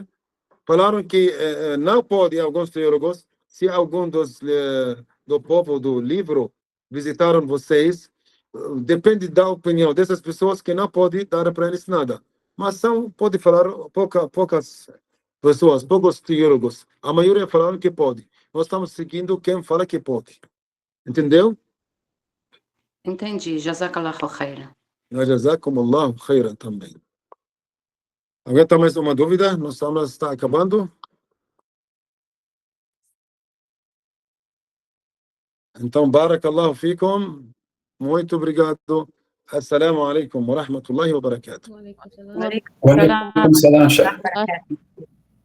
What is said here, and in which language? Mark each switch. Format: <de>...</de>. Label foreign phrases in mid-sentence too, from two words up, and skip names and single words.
<pt>Falaram que não pode, alguns teólogos, se algum do povo do livro visitaram vocês, depende da opinião dessas pessoas que não pode dar para eles nada. Mas pode falar poucas pessoas, poucos teólogos. A maioria falaram que pode. Nós estamos seguindo quem fala que pode. Entendeu? Entendi.</pt> <ar>جزاك الله خيرا. جزاكم الله خيرا também.</ar> <pt>Alguém tem mais uma dúvida? Nossa aula está acabando. Então,</pt> <ar>بارك الله فيكم.</ar> <pt>Muito obrigado.</pt> <ar>السلام عليكم ورحمة الله وبركاته. وعليكم السلام, Sheikh.</ar>